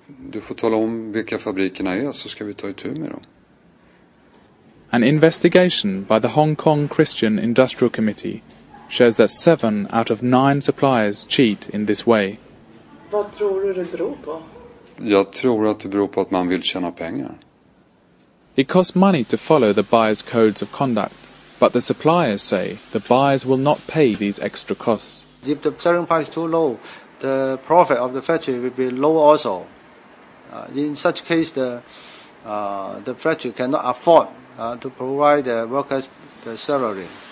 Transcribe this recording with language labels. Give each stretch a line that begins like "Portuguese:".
Swedish: Du får tala om vilka fabrikerna är så ska vi ta itu med dem.
English: An investigation by the Hong Kong Christian Industrial Committee shows that 7 out of 9 suppliers cheat in this way.
Swedish: Vad tror du det beror på? Jag tror att det beror på att man vill tjäna pengar.
English: It costs money to follow the buyer's codes of conduct, but the suppliers say the buyers will not pay these extra costs. If the selling price is too low, the profit of the factory will be low also. In such case, the factory cannot afford to provide the workers the salary.